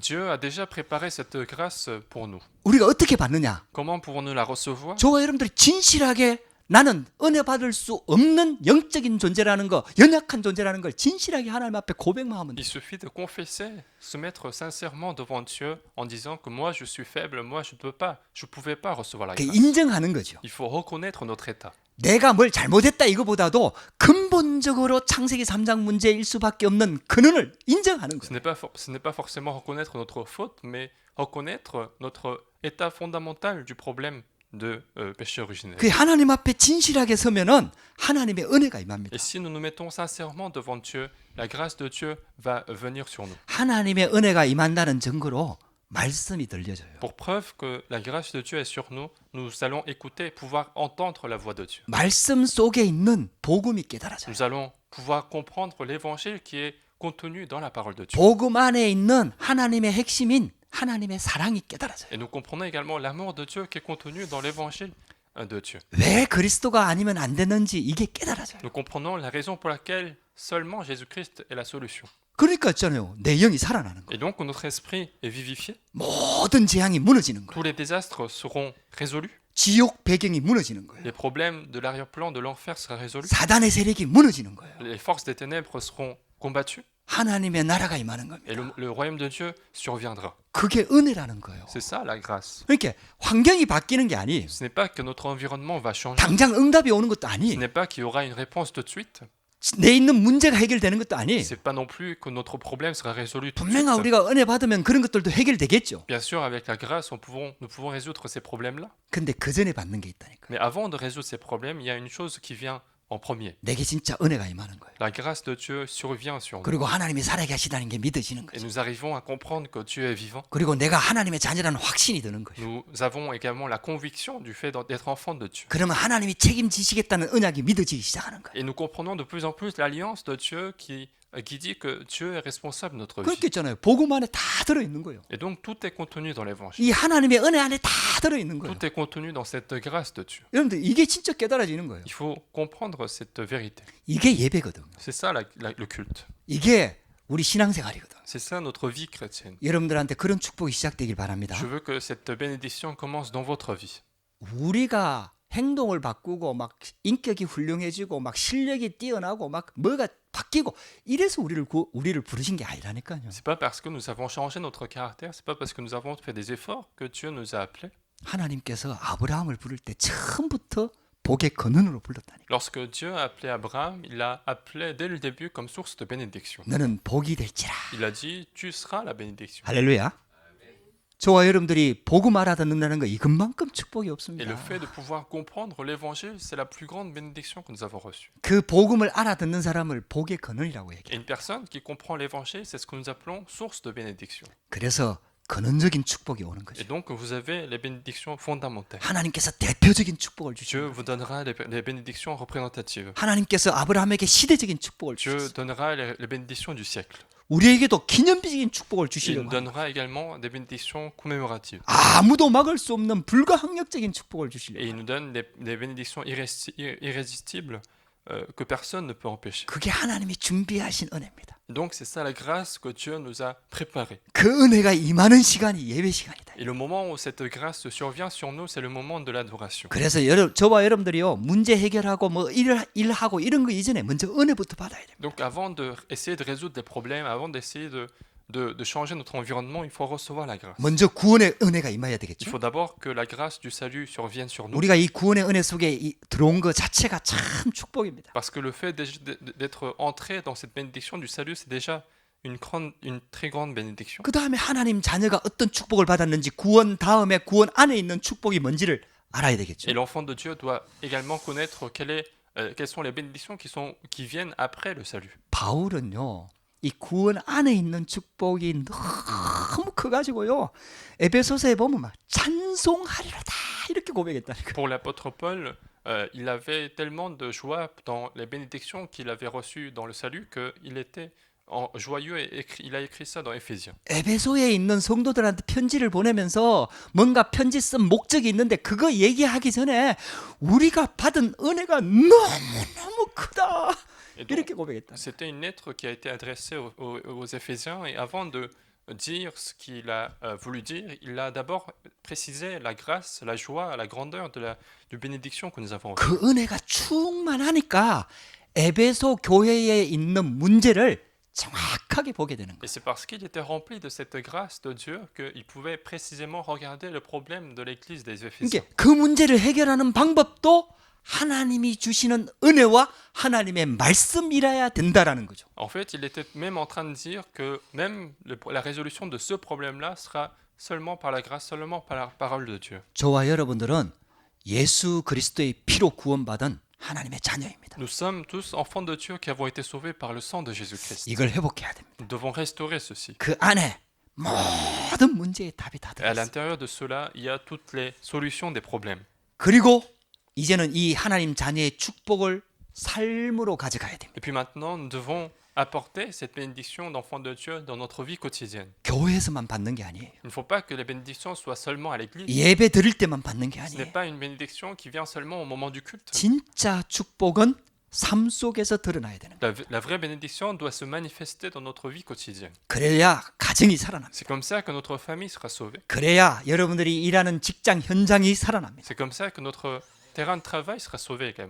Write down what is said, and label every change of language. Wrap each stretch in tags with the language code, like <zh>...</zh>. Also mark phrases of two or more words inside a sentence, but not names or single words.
<fr>Dieu a déjà préparé cette grâce pour nous.</fr> <ko>우리가 어떻게 받느냐?</ko> <fr>Comment pouvons-nous la recevoir?</fr> <ko>저와 여러분들이 진실하게 나는 은혜 받을 수 없는 영적인 존재라는 거, 연약한 존재라는 걸 진실하게 하나님 앞에 고백만 하면</ko> <fr>Il</fr> <ko>돼요.</ko> <fr>suffit de confesser, se mettre sincèrement devant Dieu en disant que moi je suis faible, moi je ne pouvais pas recevoir la</fr> <ko>그게</ko> <fr>grâce.</fr> <ko>인정하는 거죠.</ko> <fr>Il faut reconnaître notre état.</fr> <ko>내가 뭘 잘못했다 이거보다도 근본적으로 창세기 3장 문제일 수밖에 없는 근원을 인정하는</ko> <fr>Ce</fr> <ko>거예요.</ko> <fr>n'est pas forcément reconnaître notre faute, mais reconnaître notre état fondamental du problème de péché originel.</fr> <ko>그 하나님 앞에 진실하게 서면은 하나님의 은혜가 임합니다.</ko> <fr>Et si nous nous mettons sincèrement devant Dieu, la grâce de Dieu va venir sur nous.</fr> <ko>하나님의 은혜가 임한다는 증거로 말씀이 들려져요.</ko> <fr>Pour preuve que la grâce de Dieu est sur nous, nous allons écouter et pouvoir entendre la voix de Dieu.</fr> <ko>말씀 속에 있는 복음이 깨달아져요.</ko> <fr>Nous allons pouvoir comprendre l'évangile qui est contenu dans la parole de Dieu.</fr> <ko>복음 안에 있는 하나님의 핵심인 하나님의 사랑이 깨달아져요.</ko> <fr>Et nous comprenons également l'amour de Dieu qui est contenu dans l'évangile de Dieu.</fr> <ko>왜 그리스도가 아니면 안 되는지 이게 깨달아져요.</ko> <fr>Nous comprenons la raison pour laquelle seulement Jésus-Christ est la solution.</fr> <ko>그러니까 있잖아요. 내 영이 살아나는 거예요.</ko> <fr>Et donc notre esprit est vivifié,</fr> <ko>모든 재앙이 무너지는 거예요.</ko> <fr>tous les désastres seront résolus,</fr> <ko>지옥 배경이 무너지는 거예요.</ko> <fr>les problèmes de l'arrière-plan de l'enfer seront résolus,</fr> <ko>사단의 세력이 무너지는 거예요.</ko> <fr>les forces des ténèbres seront combattues</fr> <ko>하나님의 나라가 임하는</ko> <fr>et</fr> <ko>겁니다.</ko> <fr>le royaume de Dieu surviendra.</fr> <ko>그게 은혜라는 거예요.</ko> <fr>C'est ça la grâce.</fr> <ko>그러니까 환경이 바뀌는 게 아니에요.</ko> <fr>Ce n'est pas que notre environnement va changer,</fr> <ko>당장 응답이 오는 것도</ko> <fr>ce</fr> <ko>아니에요.</ko> <fr>n'est pas qu'il y aura une réponse tout de suite,</fr> <ko>내 있는 문제가 해결되는 것도 아니에요.</ko> <fr>c'est pas non plus que notre problème sera résolu tout de</fr> <ko>분명히</ko> <fr>suite.</fr> <ko>우리가 은혜 받으면 그런 것들도 해결되겠죠.</ko> <fr>Bien sûr, avec la grâce, nous pouvons résoudre ces problèmes-là.</fr> <ko>근데 그 전에 받는 게 있다니까요.</ko> <fr>Mais avant de résoudre ces problèmes, il y a une chose qui vient en premier.</fr> <ko>내게 진짜 은혜가 임하는 거예요.</ko> <fr>La grâce de Dieu survient sur nous.</fr> <ko>그리고 하나님이 살아계시다는 게 믿어지는</ko> <fr>Et</fr> <ko>거죠.</ko> <fr>nous arrivons à comprendre que Dieu est vivant.</fr> <ko>그리고 내가 하나님의 자녀라는 확신이 드는 거예요.</ko> <fr>Nous avons également la conviction du fait d'être enfant de Dieu.</fr> <ko>그러면 하나님이 책임지시겠다는 언약이 믿어지기 시작하는 거예요.</ko> <fr>Et nous comprenons de plus en plus l'alliance de Dieu qui dit que Dieu est responsable de notre vie.</fr> <ko>그렇게 있잖아요. 복음 안에 다 들어있는 거예요.</ko> <fr>Et donc tout est contenu dans l'évangile.</fr> <ko>이 하나님의 은혜 안에 다 들어있는 거예요.</ko> <fr>Tout est contenu dans cette grâce de Dieu.</fr> <ko>여러분들 이게 진짜 깨달아지는 거예요.</ko> <fr>Il faut comprendre cette vérité.</fr> <ko>이게 예배거든요.</ko> <fr>C'est ça le culte.</fr> <ko>이게 우리 신앙생활이거든요.</ko> <fr>C'est ça notre vie chrétienne.</fr> <ko>여러분들한테 그런 축복이 시작되길 바랍니다.</ko> <fr>Je veux que cette bénédiction commence dans votre vie.</fr> <ko>우리가 행동을 바꾸고 막 인격이 훌륭해지고 막 실력이 뛰어나고 막 뭐가 바뀌고 이래서 우리를 부르신 게 아니라니까요.</ko> <fr>C'est pas parce que nous avons changé notre caractère, c'est pas parce que nous avons fait des efforts que Dieu nous a appelés.</fr> <ko>하나님께서 아브라함을 부를 때 처음부터 복의 근원으로 불렀다니까.</ko> <fr>Lorsque Dieu a appelé Abraham, il l'a appelé dès le début comme source de bénédiction.</fr> <ko>너는 복이 될지라.</ko> <fr>Il a dit, tu seras la bénédiction.</fr> <ko>할렐루야. 저와 여러분들이 복음 알아듣는다는 거 이것만큼 축복이</ko> <fr>Et</fr> <ko>없습니다.</ko> <fr>le fait de pouvoir comprendre l'évangile, c'est la plus grande bénédiction que nous avons reçue.</fr> <ko>그 복음을 알아듣는 사람을 복의 근원이라고</ko> <fr>Et</fr> <ko>얘기해요.</ko> <fr>une personne qui comprend l'évangile, c'est ce que nous appelons source de bénédiction.</fr> <ko>그래서 근원적인 축복이 오는</ko> <fr>Et</fr> <ko>거죠.</ko> <fr>donc, vous avez les bénédictions fondamentales.</fr> <ko>하나님께서 대표적인 축복을</ko> <fr>Dieu</fr> <ko>주시고</ko> <fr>vous donnera les bénédictions représentatives.</fr> <ko>하나님께서 아브라함에게 시대적인 축복을</ko> <fr>Dieu</fr> <ko>주셨어요.</ko> <fr>donnera les bénédictions du siècle.</fr> <ko>우리에게도 기념비적인 축복을</ko> <fr>Il nous</fr> <ko>주시려고 합니다.</ko> <fr>donnera également des bénédictions commémoratives.</fr> <ko>아무도 막을 수 없는 불가항력적인 축복을</ko> <fr>Et</fr> <ko>주시려고</ko> <fr>il</fr> <ko>합니다.</ko> <fr>nous donne des bénédictions irrésistibles que personne ne peut empêcher.</fr> <ko>그게 하나님이 준비하신 은혜입니다.</ko> <fr>Donc c'est ça la grâce que Dieu nous a préparée.</fr> <ko>그 은혜가 임하는 시간이 예배 시간이다.</ko> <fr>Et le moment où cette grâce survient sur nous, c'est le moment de l'adoration.</fr> <ko>그래서 저와 여러분들이요 문제 해결하고 뭐 일하고 이런 거 이전에 먼저 은혜부터 받아야 됩니다.</ko> <fr>Donc avant d'essayer de résoudre des problèmes, avant d'essayer de changer notre environnement, il faut recevoir la grâce.</fr> <ko>먼저 구원의 은혜가 임해야</ko> <fr>Il</fr> <ko>되겠죠.</ko> <fr>faut d'abord que la grâce du salut survienne sur nous.</fr> <ko>우리가 이 구원의 은혜 속에 들어온 것 자체가 참 축복입니다.</ko> <fr>Parce que le fait d'être entré dans cette bénédiction du salut, c'est déjà une très grande bénédiction.</fr> <ko>그 다음에 하나님 자녀가 어떤 축복을 받았는지 구원 다음에 구원 안에 있는 축복이 뭔지를 알아야 되겠죠.</ko> <fr>Et l'enfant de Dieu doit également connaître quelles sont les bénédictions qui viennent après le salut.</fr> <ko>바울은요. 이 구원 안에 있는 축복이 너무 커가지고요. 에베소서에 보면 막 찬송하리로다 이렇게 고백했다니까.</ko> <fr>Pour l'apôtre Paul, il avait tellement de joie dans les bénédictions qu'il avait reçues dans le salut qu'il était joyeux et il a écrit ça dans Éphésiens.</fr> <ko>에베소에 있는 성도들한테 편지를 보내면서 뭔가 편지 쓴 목적이 있는데 그거 얘기하기 전에 우리가 받은 은혜가 너무너무 크다.</ko> <fr>Et donc,</fr> <ko>이렇게 고백했다.</ko> <fr>c'était une lettre qui a été adressée aux Éphésiens et avant de dire ce qu'il a voulu dire, il a d'abord précisé la grâce, la joie, la grandeur de bénédiction que nous avons reçue.</fr> <ko>그 은혜가 충만하니까 에베소 교회에 있는 문제를 정확하게 보게 되는 거예요.</ko> <fr>Et c'est parce qu'il était rempli de cette grâce de Dieu qu'il pouvait précisément regarder le problème de l'église des Éphésiens.</fr> <ko>그러니까 그 문제를 해결하는 방법도 하나님이 주시는 은혜와 하나님의 말씀이라야 된다라는 거죠.</ko> <fr>En fait, il était même en train de dire que même la résolution de ce problème-là sera seulement par la grâce, seulement par la parole de Dieu.</fr> <ko>저와 여러분들은 예수 그리스도의 피로 구원받은 하나님의 자녀입니다.</ko> <fr>Nous sommes tous enfants de Dieu qui avons été sauvés par le sang de Jésus-Christ.</fr> <ko>이걸 회복해야 됩니다.</ko> <fr>Nous devons restaurer ceci.</fr> <ko>그 안에 모든 문제의 답이 다</ko> <fr>Et à</fr> <ko>들어있어요.</ko> <fr>l'intérieur de cela, il y a toutes les solutions des problèmes.</fr> <ko>그리고 이제는 이 하나님 자녀의 축복을 삶으로 가져가야 됩니다.</ko> <fr>Et puis maintenant, nous devons apporter cette bénédiction d'enfant de Dieu dans notre vie quotidienne.</fr> <ko>교회에서만 받는 게 아니에요.</ko> <fr>Il ne faut pas que les bénédictions soient seulement à l'église.</fr> <ko>예배 드릴 때만 받는 게</ko> <fr>Ce n'est</fr> <ko>아니에요.</ko> <fr>pas une bénédiction qui vient seulement au moment du culte.</fr> <ko>진짜 축복은 삶 속에서 드러나야 되는 거예요.</ko> <fr>La vraie bénédiction doit se manifester dans notre vie quotidienne.</fr> <ko>그래야 가정이 살아납니다.</ko> <fr>C'est comme ça que notre famille sera sauvée.</fr> <ko>그래야 여러분들이 일하는 직장 현장이 살아납니다.</ko> <fr>C'est comme ça que notre terrain de travail sera sauvé également.</fr>